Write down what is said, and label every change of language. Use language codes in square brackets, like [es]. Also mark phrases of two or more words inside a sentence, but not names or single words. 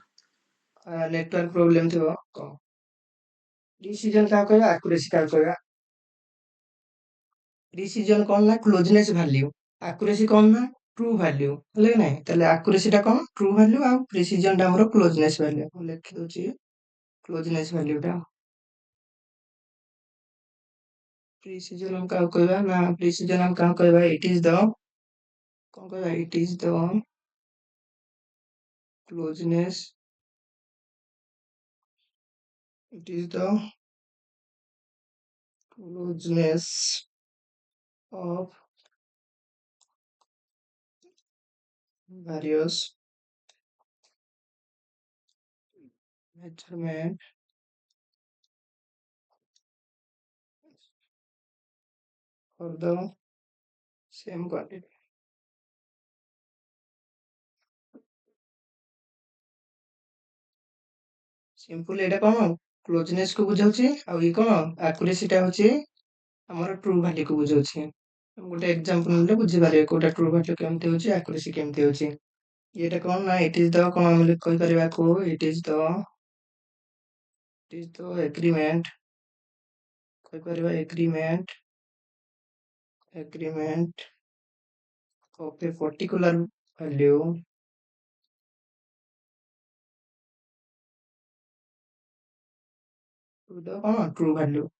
[en] network problem [or] ଥିବ କଣ ପ୍ରିସିଜନ କାହାକୁ କହିବା ଆକୁରେସି କାହାକୁ କହିବା ପ୍ରିସିଜନ କଣ ନା [en] closeness value [or] ଆକୁରେସି କଣ ନା [en] true value [or] ହେଲେ କି ନାଇଁ ତାହେଲେ ଆକୁରେସି ଟା କଣ [en] true value [or] ଆଉ ପ୍ରିସିଜନ ଟା ଆମର [en] closeness value [or] ମୁଁ ଲେଖି ଦଉଛି [en] closeness value [or] ଟା ପ୍ରିସିଜନ ଆମେ କାହାକୁ କହିବା ନା ପ୍ରିସିଜନ ଆମେ କାହାକୁ କହିବା [en] it is the [or] କଣ କହିବା [en] it is the closeness it is the closeness of various measurement for the same quantity [or] ସିମ୍ପଲ ଏଇଟା କଣ କ୍ଲୋଜନେସ କୁ ବୁଝାଉଛି ଆଉ ଇଏ କଣ ଆକୁରେସି ଟା ହଉଛି ଆମର [en] true value [or] କୁ ବୁଝାଉଛି ଗୋଟେ ଏକ୍ସାମ୍ପଲ ନେଲେ ବୁଝିପାରିବେ କୋଉଟା [en] true value [or] କେମିତି ହଉଛି ଆକୁରେସି କେମିତି ହଉଛି ଏଇଟା କଣ ନା [en] it is the [or] କଣ ଆମେ କହିପାରିବା କୁ [en] it is the agreement [or] କହିପାରିବା [en] agreement of a particular value to the [or] କଣ [en] true value